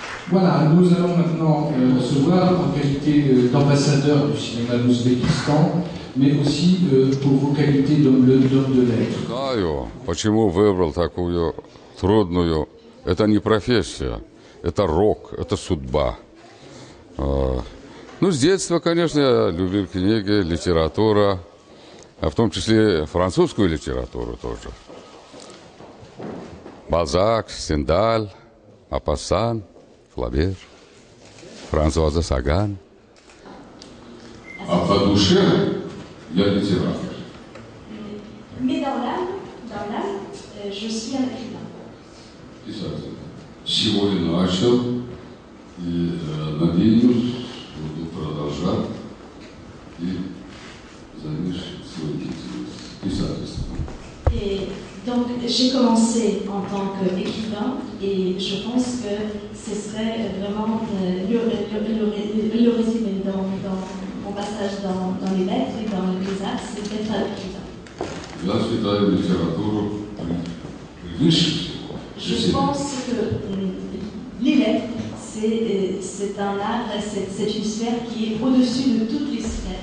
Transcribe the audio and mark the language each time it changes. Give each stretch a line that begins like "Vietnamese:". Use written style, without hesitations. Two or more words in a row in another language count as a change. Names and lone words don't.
French: Voilà, nous allons maintenant se voir en qualité d'ambassadeur du cinéma d'Ouzbékistan, mais aussi pour vos qualités d'homme de lettres.
Russian: Знаю, почему выбрал такую трудную. Это не профессия, это рок, это судьба. Ну, с детства, конечно, я любил книги, литература, а в том числе французскую литературу тоже. Бальзак, Стендаль, Мопассан, Флабер, Франсуаза Саган. А по душе я литератор.
French: Mais dans l'âme, je suis un écrivain.
Russian: Писатель. Сегодня начал и надеюсь, буду продолжать и завершить свою деятельность писательством.
French: Et donc j'ai commencé en tant qu'écrivain et je pense que ce serait vraiment le résumé dans mon passage dans les lettres et dans les arts, c'est d'être un écrivain.
Russian: Я считаю литературу превыше всего.
French: Je pense que les lettres, c'est un art, c'est une sphère qui est au-dessus de toutes les sphères.